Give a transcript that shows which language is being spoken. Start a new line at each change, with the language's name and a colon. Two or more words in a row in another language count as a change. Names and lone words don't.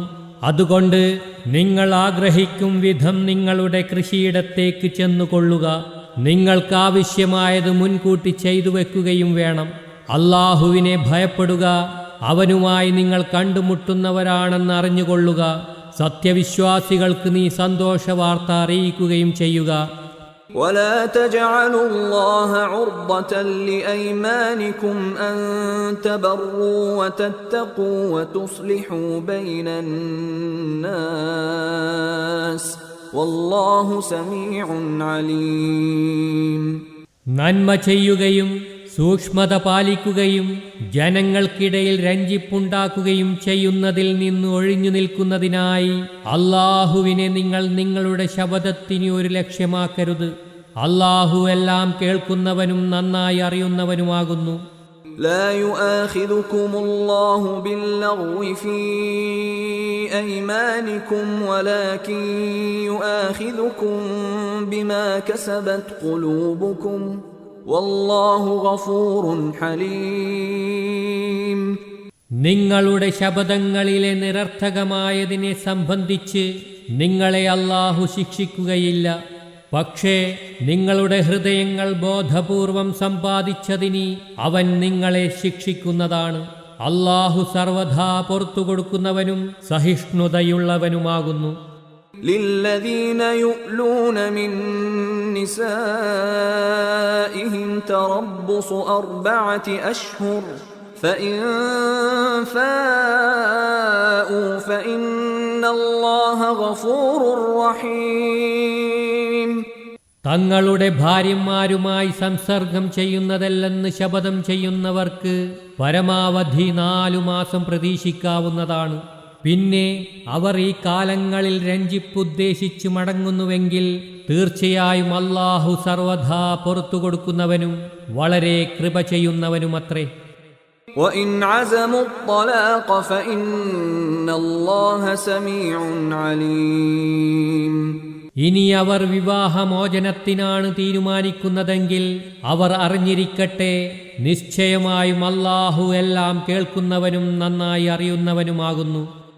Malayalam: അതുകൊണ്ട് നിങ്ങൾ ആഗ്രഹിക്കും വിധം നിങ്ങളുടെ കൃഷിയിടത്തേക്ക് ചെന്നുകൊള്ളുക. നിങ്ങൾക്കാവശ്യമായത് മുൻകൂട്ടി ചെയ്തു വെക്കുകയും വേണം. അല്ലാഹുവിനെ ഭയപ്പെടുക. അവനുമായി നിങ്ങൾ കണ്ടുമുട്ടുന്നവരാണെന്ന് അറിഞ്ഞുകൊള്ളുക. സത്യവിശ്വാസികൾക്ക് നീ സന്തോഷവാർത്ത അറിയിക്കുകയും ചെയ്യുക.
Arabic: ولا تجعلوا الله عرضة لأيمانكم أن تبروا وتتقوا وتصلحوا بين الناس والله سميع عليم.
Malayalam: നന്മ ചെയ്യുകയും സൂക്ഷ്മത പാലിക്കുകയും ജനങ്ങൾക്കിടയിൽ രഞ്ജിപ്പുണ്ടാക്കുകയും ചെയ്യുന്നതിൽ നിന്ന് ഒഴിഞ്ഞു നിൽക്കുന്നതിനായി അല്ലാഹുവിനെ നിങ്ങൾ നിങ്ങളുടെ ശബദത്തിന് ഒരു ലക്ഷ്യമാക്കരുത്. അല്ലാഹു എല്ലാം കേൾക്കുന്നവനും നന്നായി അറിയുന്നവനുമാകുന്നു.
Arabic: لا يؤاخذكم الله باللغو في أيمانكم ولكن يؤاخذكم بما كسبت قلوبكم والله غفور حليم.
Malayalam: നിങ്ങളുടെ ശപഥങ്ങളിലെ നിരർത്ഥകമായതിനെ സംബന്ധിച്ച് നിങ്ങളെ അല്ലാഹു ശിക്ഷിക്കുകയില്ല. പക്ഷേ നിങ്ങളുടെ ഹൃദയങ്ങൾ ബോധപൂർവം സമ്പാദിച്ചതിന് അവൻ നിങ്ങളെ ശിക്ഷിക്കുന്നതാണ്. അല്ലാഹു സർവദാ പുറത്തുകൊടുക്കുന്നവനും സഹിഷ്ണുതയുള്ളവനുമാകുന്നു.
Arabic: للذين يؤلون من نسائهم تربص 4 أشهر فإن فاءوا فإن الله غفور رحيم.
Malayalam: തങ്ങളുടെ ഭാര്യമാരുമായി സംസർഗം ചെയ്യുന്നതല്ലെന്ന് ശപഥം ചെയ്യുന്നവർക്ക് പരമാവധി 4 മാസം പ്രതീക്ഷിക്കാവുന്നതാണ്. പിന്നെ അവർ ഈ കാലങ്ങളിൽ രഞ്ജിപ്പുദ്ദേശിച്ച് മടങ്ങുന്നുവെങ്കിൽ തീർച്ചയായും അല്ലാഹു സർവദാ പുറത്തുകൊടുക്കുന്നവനും വളരെ കൃപ ചെയ്യുന്നവനുമത്രേ.
Arabic: وَإِنْ عَزَمُوا الطَّلَاقَ فَإِنَّ اللَّهَ سَمِيعٌ عَلِيمٌ.
Malayalam: ഇനി അവർ വിവാഹമോചനത്തിനാണ് തീരുമാനിക്കുന്നതെങ്കിൽ അവർ അറിഞ്ഞിരിക്കട്ടെ, നിശ്ചയമായും അല്ലാഹു എല്ലാം കേൾക്കുന്നവനും നന്നായി അറിയുന്നവനുമാകുന്നു.